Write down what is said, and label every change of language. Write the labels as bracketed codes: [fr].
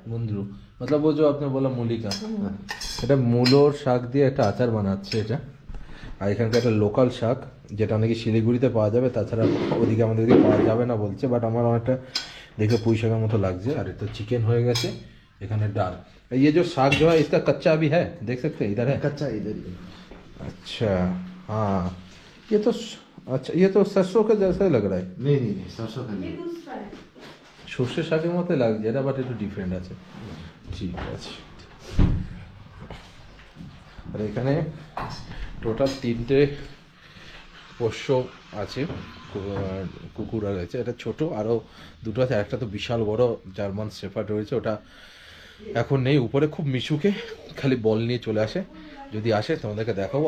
[bn] মুন্দ্রু [hi] मतलब वो जो आपने बोला मूली का, [bn] এটা মূলোর শাক দিয়ে একটা আচার বানাচ্ছে এটা। আর এখানকার একটা লোকাল শাক, যেটা নাকি শিলিগুড়িতে পাওয়া যাবে, তাছাড়া ওদিকে আমাদেরকে পাওয়া যাবে না বলছে, বাট আমার অনেকটা দেখে পুঁই শাকের মতো লাগছে। আর এটা চিকেন হয়ে গেছে, এখানে ডাল। [hi] ये जो साग जो है इसका कच्चा भी है, देख सकते हैं, इधर है कच्चा इधर ही है। अच्छा हाँ, ये तो अच्छा, ये तो सरसों का जैसा ही लग रहा है। नहीं, सरसों का नहीं। [bn] সর্ষে শাকের মতো লাগছে এটা, বাট একটু ডিফারেন্ট আছে। ঠিক আছে, আর এখানে টোটাল 3টে পোষ্য আছে, কুকুর রয়েছে। এটা ছোট, আরও 2টো আছে, একটা তো বিশাল বড় জার্মান শেফার্ড রয়েছে, ওটা এখন নেই উপরে, খুব মিশুকে খালি বল নিয়ে চলে আসে, যদি আসে তোমাদেরকে দেখাবো।